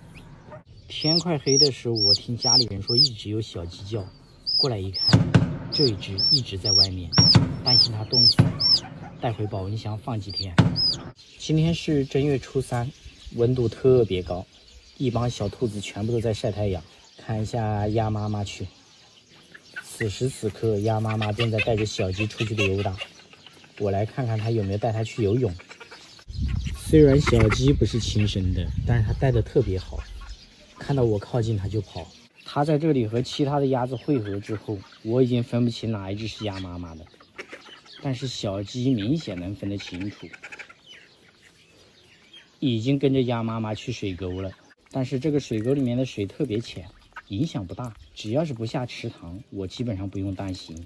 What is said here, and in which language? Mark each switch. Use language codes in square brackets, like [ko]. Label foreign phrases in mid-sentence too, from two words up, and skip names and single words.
[zh] 天快黑的時候，我聽家裡人說一直有小雞叫，過來一看，這一只一直在外面，擔心它凍死，帶回保溫箱放幾天。今天是正月初3，溫度特別高，一幫小兔子全部都在曬太陽。看一下鴨媽媽去，此時此刻鴨媽媽正在帶着小雞出去溜達。我來看看他有沒有帶它去游泳。雖然小雞不是親生的，但是它帶的特別好，看到我靠近它就跑。它在這裡和其他的鴨子匯合之後，我已經分不清哪一隻是鴨媽媽的，但是小雞明顯能分得清楚，已經跟着鴨媽媽去水溝了。但是這個水溝裡面的水特別淺，影響不大，只要是不下池塘，我基本上不用擔心。